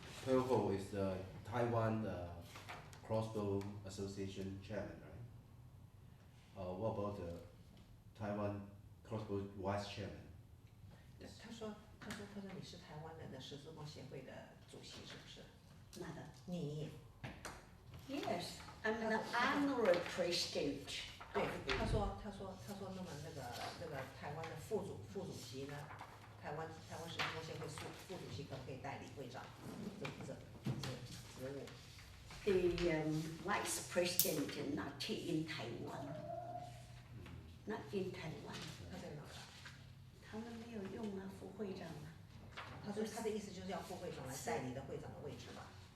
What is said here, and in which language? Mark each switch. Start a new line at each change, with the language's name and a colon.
English: Pearl Ho is the Taiwan Crossbow Association chairman, right? What about the Taiwan Crossbow vice chairman?
Chinese: 他说你是台湾人的十字弓协会的主席，是不是？哪个？你。
English: Yes, I'm an honorary president.
Chinese: 对，他说，那么那个台湾的副主席呢？台湾十字弓协会副主席可不可以代理会长这职务？
English: the vice president not in Taiwan, not in Taiwan.
Chinese: 他在哪儿？他们没有用啊，副会长啊。他说他的意思就是要副会长来代理的会长的位置吧？